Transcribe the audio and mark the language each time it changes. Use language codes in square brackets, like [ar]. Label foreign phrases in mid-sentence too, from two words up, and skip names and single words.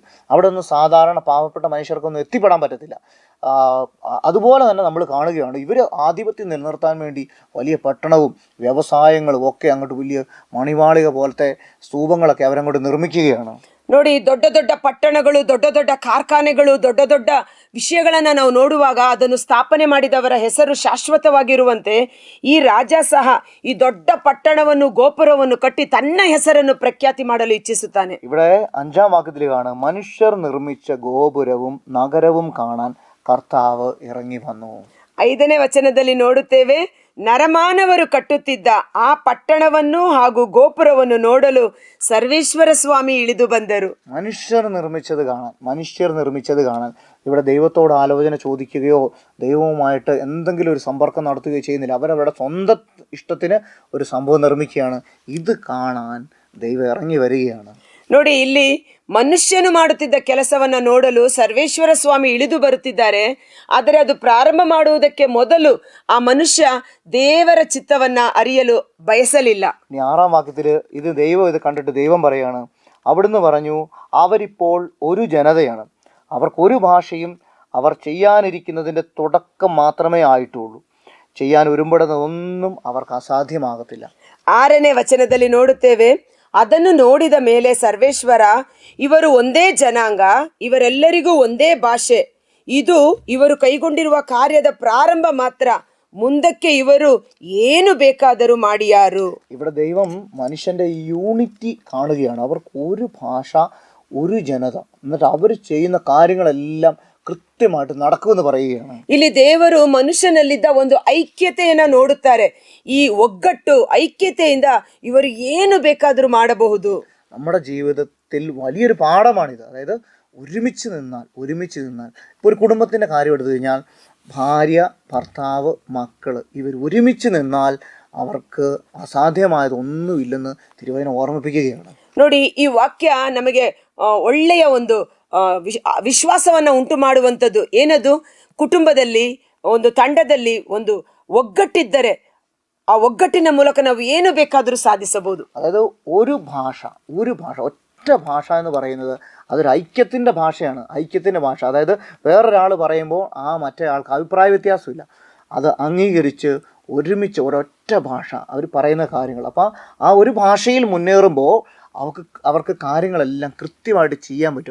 [ml] അവിടെ ഒന്നും സാധാരണ പാവപ്പെട്ട മനുഷ്യർക്കൊന്നും എത്തിപ്പെടാൻ പറ്റത്തില്ല. അതുപോലെ തന്നെ നമ്മൾ കാണുകയാണ്, ഇവർ ആധിപത്യം നിലനിർത്താൻ വേണ്ടി വലിയ പട്ടണവും വ്യവസായങ്ങളും ഒക്കെ അങ്ങോട്ട് വലിയ മണിമാളിക പോലത്തെ സ്തൂപങ്ങളൊക്കെ അവരങ്ങോട്ട് നിർമ്മിക്കുകയാണ്. [kn] ನೋಡಿ, ದೊಡ್ಡ ದೊಡ್ಡ ಪಟ್ಟಣಗಳು, ದೊಡ್ಡ ದೊಡ್ಡ ಕಾರ್ಖಾನೆಗಳು, ದೊಡ್ಡ ದೊಡ್ಡ ವಿಷಯಗಳನ್ನ ನಾವು ನೋಡುವಾಗ ಅದನ್ನು ಸ್ಥಾಪನೆ ಮಾಡಿದವರ ಹೆಸರು ಶಾಶ್ವತವಾಗಿರುವಂತೆ ಈ ರಾಜ ಸಹ ಈ ದೊಡ್ಡ ಪಟ್ಟಣವನ್ನು, ಗೋಪುರವನ್ನು ಕಟ್ಟಿ ತನ್ನ ಹೆಸರನ್ನು ಪ್ರಖ್ಯಾತಿ ಮಾಡಲು ಇಚ್ಛಿಸುತ್ತಾನೆ. [ml] ഇവിടെ 5-ാം വാക്യത്തിൽ കാണാം, മനുഷ്യർ നിർമ്മിച്ച ഗോപുരവും നഗരവും കാണാൻ കർത്താവ് ഇറങ്ങി വന്നു. [kn] 5ನೇ ವಚನದಲ್ಲಿ ನೋಡುತ್ತೇವೆ, ನರಮಾನವರು ಕಟ್ಟುತ್ತಿದ್ದ ಆ ಪಟ್ಟಣವನ್ನು ಹಾಗೂ ಗೋಪುರವನ್ನು ನೋಡಲು ಸರ್ವೇಶ್ವರ ಸ್ವಾಮಿ ಇಳಿದು ಬಂದರು. [ml] മനുഷ്യർ നിർമ്മിച്ചത് കാണാൻ ഇവിടെ ദൈവത്തോട് ആലോചന ചോദിക്കുകയോ ദൈവവുമായിട്ട് എന്തെങ്കിലും ഒരു സമ്പർക്കം നടത്തുകയോ ചെയ്യുന്നില്ല. അവരവരുടെ സ്വന്തം ഇഷ്ടത്തിന് ഒരു സംഭവം നിർമ്മിക്കുകയാണ്. ഇത് കാണാൻ ദൈവം ഇറങ്ങി വരികയാണ്. [kn] ನೋಡಿ, ಇಲ್ಲಿ ಮನುಷ್ಯನು ಮಾಡುತ್ತಿದ್ದ ಕೆಲಸವನ್ನ ನೋಡಲು ಸರ್ವೇಶ್ವರ ಸ್ವಾಮಿ ಇಳಿದು ಬರುತ್ತಿದ್ದಾರೆ. ಆದರೆ ಅದು ಪ್ರಾರಂಭ ಮಾಡುವುದಕ್ಕೆ ಮೊದಲು ಆ ಮನುಷ್ಯ ದೇವರ ಚಿತ್ತವನ್ನ ಅರಿಯಲು ಬಯಸಲಿಲ್ಲ. [ml] 6-ാം വാക്യത്തിൽ ഇത് കണ്ടിട്ട് ദൈവം പറയാണ്, അവിടുന്ന് പറഞ്ഞു, അവരിപ്പോൾ ഒരു ജനതയാണ്, അവർക്കൊരു ഭാഷയും അവർ ചെയ്യാനിരിക്കുന്നതിൻ്റെ തുടക്കം മാത്രമേ ആയിട്ടുള്ളൂ, ചെയ്യാൻ ഒരുമ്പെടുന്നതൊന്നും അവർക്ക് അസാധ്യമാകത്തില്ല. [kn] 6ನೇ ವಚನದಲ್ಲಿ ನೋಡುತ್ತೇವೆ, ಅದನ್ನು ನೋಡಿದ ಮೇಲೆ ಸರ್ವೇಶ್ವರ, ಇವರು ಒಂದೇ ಜನಾಂಗ, ಇವರೆಲ್ಲರಿಗೂ ಒಂದೇ ಭಾಷೆ, ಇದು ಇವರು ಕೈಗೊಂಡಿರುವ ಕಾರ್ಯದ ಪ್ರಾರಂಭ ಮಾತ್ರ, ಮುಂದಕ್ಕೆ ಇವರು ಏನು ಬೇಕಾದರೂ ಮಾಡಿಯಾರು. [ml] ഇവിടെ ദൈവം മനുഷ്യന്റെ യൂണിറ്റി കാണുകയാണ്. അവർക്ക് ഒരു ഭാഷ, ഒരു ജനത, എന്നിട്ട് അവർ ചെയ്യുന്ന കാര്യങ്ങളെല്ലാം കൃത്യമായിട്ട് നടക്കുമെന്ന് പറയുകയാണ്. [kn] ಇಲ್ಲಿ ದೇವರು ಮನುಷ್ಯನಲ್ಲಿದ್ದ ಒಂದು ಐಕ್ಯತೆಯನ್ನ ನೋಡುತ್ತಾರೆ. ಈ ಒಗ್ಗಟ್ಟು, ಐಕ್ಯತೆಯಿಂದ ಇವರು ಏನು ಬೇಕಾದರೂ ಮಾಡಬಹುದು. [ml] നമ്മുടെ ജീവിതത്തിൽ വലിയൊരു പാഠമാണിത്. അതായത് ഒരുമിച്ച് നിന്നാൽ ഇപ്പോൾ ഒരു കുടുംബത്തിൻ്റെ കാര്യം എടുത്തു കഴിഞ്ഞാൽ ഭാര്യ, ഭർത്താവ്, മക്കൾ ഇവർ ഒരുമിച്ച് നിന്നാൽ അവർക്ക് അസാധ്യമായതൊന്നുമില്ലെന്ന് തിരുവചനം ഓർമ്മിപ്പിക്കുകയാണ്. [kn] ನೋಡಿ, ಈ ವಾಕ್ಯ ನಮಗೆ ಒಳ್ಳೆಯ ಒಂದು ವಿಶ್ವಾಸವನ್ನ ಉಂಟು ಮಾಡುವಂಥದ್ದು. ಏನದು? ಕುಟುಂಬದಲ್ಲಿ, ಒಂದು ತಂಡದಲ್ಲಿ ಒಂದು ಒಗ್ಗಟ್ಟಿದ್ದರೆ ಆ ಒಗ್ಗಟ್ಟಿನ ಮೂಲಕ ನಾವು ಏನು ಬೇಕಾದರೂ സാധിಸಬಹುದು. [ml] അതായത് ഒരു ഭാഷ ഒറ്റ ഭാഷ എന്ന് പറയുന്നത് അതൊരു ഐക്യത്തിൻ്റെ ഭാഷയാണ്. ഐക്യത്തിൻ്റെ ഭാഷ, അതായത് വേറൊരാൾ പറയുമ്പോൾ ആ മറ്റേ ആൾക്ക് അഭിപ്രായ വ്യത്യാസമില്ല, അത് അംഗീകരിച്ച് ഒരുമിച്ച് ഒരൊറ്റ ഭാഷ അവർ പറയുന്ന കാര്യങ്ങൾ. അപ്പോൾ ആ ഒരു ഭാഷയിൽ മുന്നേറുമ്പോൾ അവർക്ക് കാര്യങ്ങളെല്ലാം കൃത്യമായിട്ട് ചെയ്യാൻ പറ്റും.